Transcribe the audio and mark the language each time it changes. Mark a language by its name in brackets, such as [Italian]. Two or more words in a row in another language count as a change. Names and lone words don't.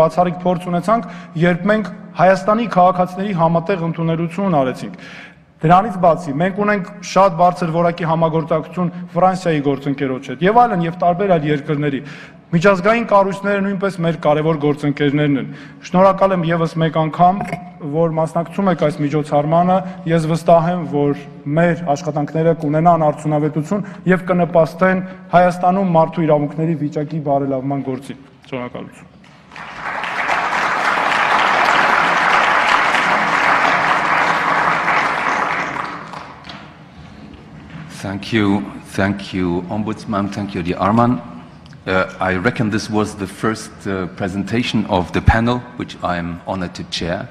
[Armenian] բացառիկ փորձ ունեցանք, երբ մենք Հայաստանի քաղաքացիների համատեղ ընդունելություն արեցինք։ Դրանից բացի մենք ունենք շատ բարձր որակի համագործակցություն Ֆրանսիայի գործընկերոջ հետ եւ այլն եւ տարբեր այլ երկրների։ Միջազգային կառույցները նույնպես մեր կարևոր գործընկերներն են։ Շնորհակալ եմ եւս մեկ անգամ, որ մասնակցում եք այս միջոցառմանը։ Ես վստահ եմ, որ մեր աշխատանքները կունենան արդյունավետություն եւ կնպաստեն Հայաստանում մարդու իրավունքների վիճակի բարելավման գործին։ Շնորհակալություն։ [English] Thank you, Ombudsman. Thank you, dear Arman. I reckon this was the first presentation of the panel, which I am honored to chair.